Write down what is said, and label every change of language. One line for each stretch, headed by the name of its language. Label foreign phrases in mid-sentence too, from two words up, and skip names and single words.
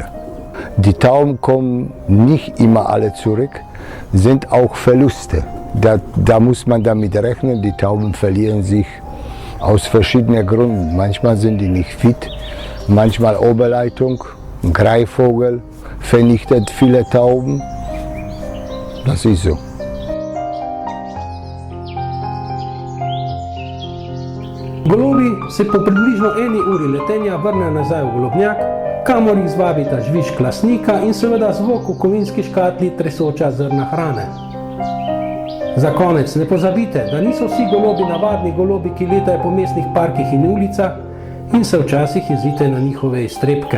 German: Die Tauben kommen nicht immer alle zurück, sind auch Verluste. Da muss man damit rechnen, die Tauben verlieren sich aus verschiedenen Gründen. Manchmal sind die nicht fit, manchmal Oberleitung, ein Greifvogel vernichtet viele Tauben. Das ist so.
Slovenian: Golobi se po približno 1 uri letenja vrnejo nazaj v golobnjak, kamor jih zvabita žvižg lastnika in seveda zvok v kovinski škatli tresoča zrna hrane. Za konec ne pozabite, da niso vsi golobi navadni golobi, ki letajo po mestnih parkih in ulicah in se včasih jezite na njihove iztrebke.